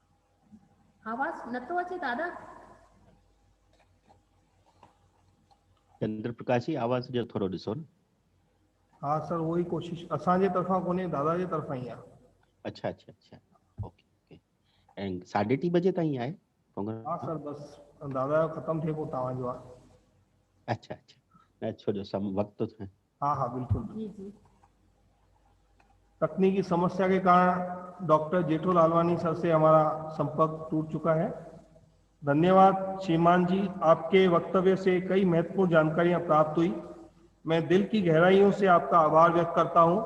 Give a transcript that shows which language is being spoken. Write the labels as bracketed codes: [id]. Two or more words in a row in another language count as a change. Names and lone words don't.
[sd] आवाज नथो अचे दादा। चंद्र प्रकाश जी आवाज़ जो थोरो ॾिसो न। हाँ सर, वही कोशिश असांजे तरफां कोन्हे, दादा जे तरफां ई आहे। [hi] अच्छा अच्छा अच्छा, ओके ओके। [sd] ऐं 3:30 बजे ताईं आहे प्रोग्राम? हाँ सर, बस दादा जो ख़त्म थिए पोइ तव्हांजो आहे। अच्छा अच्छा, न छो जो सम वक्त तो [hi] हाँ हाँ बिल्कुल। तकनीकी समस्या के कारण डॉक्टर जेठो लालवानी सर से हमारा संपर्क टूट चुका है। धन्यवाद श्रीमान जी, आपके वक्तव्य से कई महत्वपूर्ण जानकारियां प्राप्त हुई। मैं दिल की गहराइयों से आपका आभार व्यक्त करता हूं।